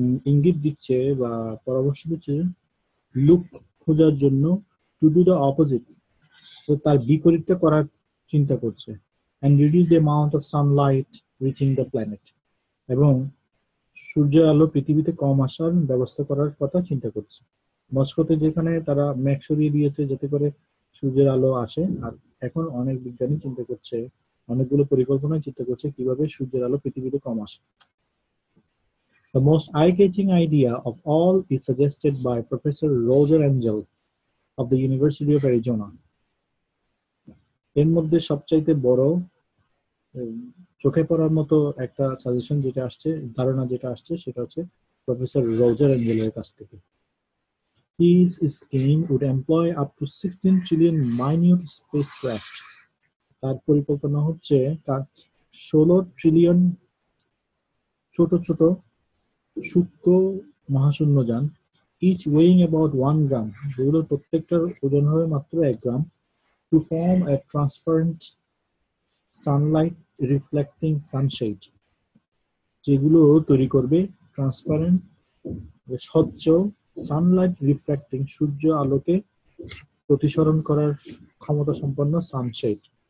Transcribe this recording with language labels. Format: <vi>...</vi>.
<bn>ইঙ্গিত দিচ্ছে বা পরামর্শ দিচ্ছে লুক খোঁজার জন্য,</bn> <en>to do the opposite,</en> <bn>তো তার বিপরীতটা করার চিন্তা করছে,</bn> <en>and reduce the amount of sunlight reaching the planet,</en> <bn>এবং সূর্যের আলো পৃথিবীতে কম আসার ব্যবস্থা করার কথা চিন্তা করছে। মস্কোতে যেখানে তারা মেঘ সরিয়ে দিয়েছে যাতে করে সূর্যের আলো আসে, আর এখন অনেক বিজ্ঞানী চিন্তা করছে, অনেকগুলো পরিকল্পনায় চিন্তা করছে কিভাবে সূর্যের আলো পৃথিবীতে কম আসে।</bn> <en>The most eye-catching idea of all is suggested by Professor Roger Angel of the University of Arizona.</en> <bn>এর মধ্যে সবচাইতে বড় চোখে পড়ার মতো একটা সাজেশন যেটা আসছে, ধারণা যেটা আসছে সেটা হচ্ছে প্রফেসর রজার এঞ্জেলের কাছ থেকে।</bn> <en>His scheme would employ up to 16 trillion minute spacecraft.</en> <bn>তার পরিকল্পনা হচ্ছে তার 16 ট্রিলিয়ন ছোট ছোট সূক্ষ্ম মহাশূন্যযান,</bn> <en>each weighing about 1 gram,</en> <bn>যেগুলোর প্রত্যেকটার ওজন হবে মাত্র 1 গ্রাম,</bn> <en>to form a transparent sunlight reflecting sunshade,</en> <bn>যেগুলো তৈরি করবে ট্রান্সপারেন্ট স্বচ্ছ সানলাইট রিফ্লেক্টিং সূর্য আলোকে প্রতিসরণ করার ক্ষমতা সম্পন্ন সানশেড।</bn>